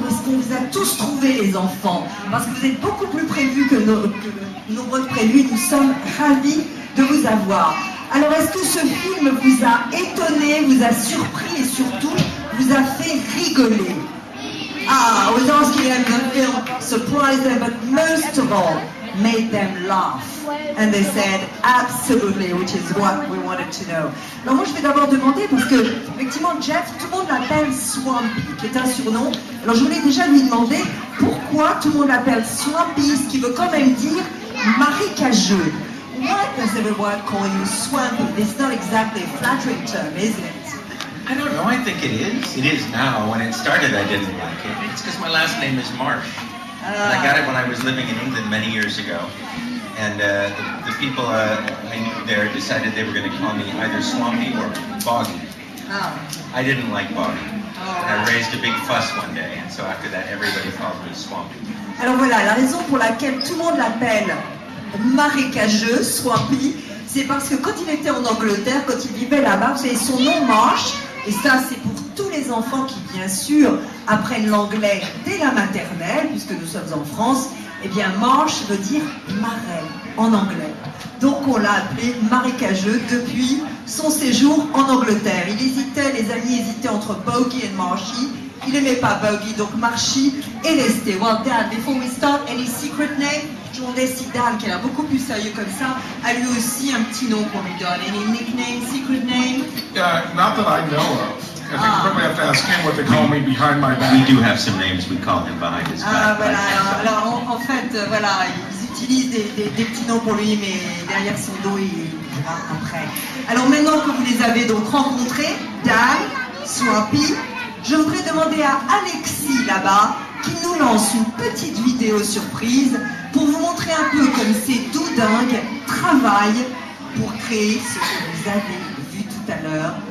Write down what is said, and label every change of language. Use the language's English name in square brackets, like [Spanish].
[French] qu'on vous a tous trouvés, les enfants, parce que vous êtes beaucoup plus prévus que nombreux de prévus. Nous sommes ravis de vous avoir. Alors, est-ce que ce film vous a étonné, vous a surpris et surtout vous a fait rigoler? [English] I was asking them the film surprised them, but most of all made them laugh. And they said absolutely, which is what we wanted to know. [French] Alors moi je vais d'abord demander, parce que effectivement Jeff, tout le monde l'appelle Swampy, qui est un surnom. Alors je voulais déjà lui demander pourquoi tout le monde l'appelle Swampy, ce qui veut quand même dire marécageux. [English] Why does everyone call you Swampy? It's not exactly a flattering term, is it? I don't know, I think it is. It is now. When it started, I didn't like it. It's because my last name is Marsh. And I got it when I was living in England many years ago. And the people I knew there decided they were going to call me either Swampy or Boggy. I didn't like Boggy. And I raised a big fuss one day, and so after that, everybody called me Swampy. [French] Alors voilà, la raison pour laquelle tout le monde l'appelle marécageux, Swampy, c'est parce que quand il était en Angleterre, quand il vivait là-bas, vous savez, son nom Marsh, et ça c'est pour tous les enfants qui, bien sûr, apprennent l'anglais dès la maternelle, puisque nous sommes en France, eh bien Marsh veut dire marais en anglais. Donc on l'a appelé marécageux depuis son séjour en Angleterre. Il hésitait, les amis hésitaient entre Boggy et Marshy. Il n'aimait pas Boggy, donc Marshy est resté. [English] Well, Dad, before we start, any secret name? [French] Je demandais si Dan, qui a l'air beaucoup plus sérieux comme ça, a lui aussi un petit nom qu'on lui donne. [English] Any nickname, secret name? Not that I know of. I think probably have to ask him what they call me behind my back. We do have some names we call him behind his back. [French] Voilà. Alors en fait, voilà, ils utilisent des petits noms pour lui, mais derrière son dos, il verra après. Alors maintenant que vous les avez donc rencontrés, Dan, Swampy, je voudrais demander à Alexis là-bas qui nous lance une petite vidéo surprise pour vous montrer un peu comme ces doudingues travaillent pour créer ce que vous avez vu tout à l'heure.